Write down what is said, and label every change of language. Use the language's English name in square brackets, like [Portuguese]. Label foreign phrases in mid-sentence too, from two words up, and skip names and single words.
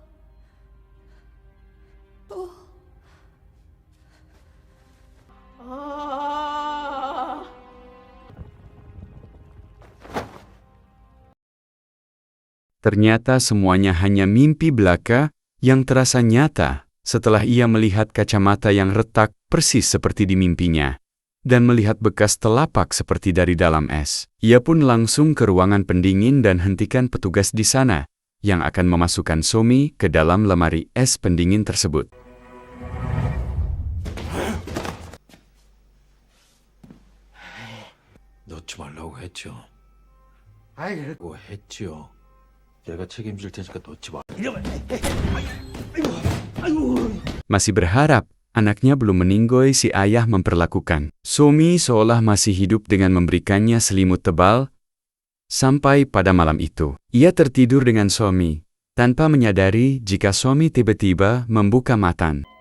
[Indonesian] ternyata semuanya hanya mimpi belaka yang terasa nyata setelah ia melihat kacamata yang retak persis seperti di mimpinya dan melihat bekas telapak seperti dari dalam es. Ia pun langsung ke ruangan pendingin dan hentikan petugas di sana yang akan memasukkan Somi ke dalam lemari es pendingin tersebut. [Korean] 넣지 말라고 했죠. 아이, 그랬고 했지요. 내가 책임질 테니까 넣지 마. [Indonesian] Masih berharap anaknya belum meninggoy, si ayah memperlakukan Somi seolah masih hidup dengan memberikannya selimut tebal. Sampai pada malam itu, ia tertidur dengan Somi, tanpa menyadari jika Somi tiba-tiba membuka mata.